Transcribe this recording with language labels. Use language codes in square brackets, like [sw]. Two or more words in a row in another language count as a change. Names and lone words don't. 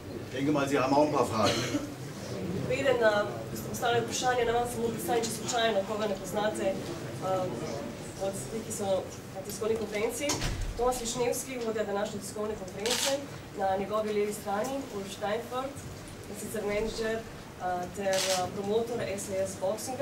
[de] Ich denke mal, Sie haben auch ein paar Fragen. [sl] Preden na postavljanje vprašanja, ne vam samo predstavim, če slučajno, koga ne poznate od tih, ki so na tiskovni konferenci. Tomas Višnevski, vodja današnje tiskovne konference, na njegovi levi strani, Ulf Steinfurt, in sicer menedžer ter promotor SAS Boxinga.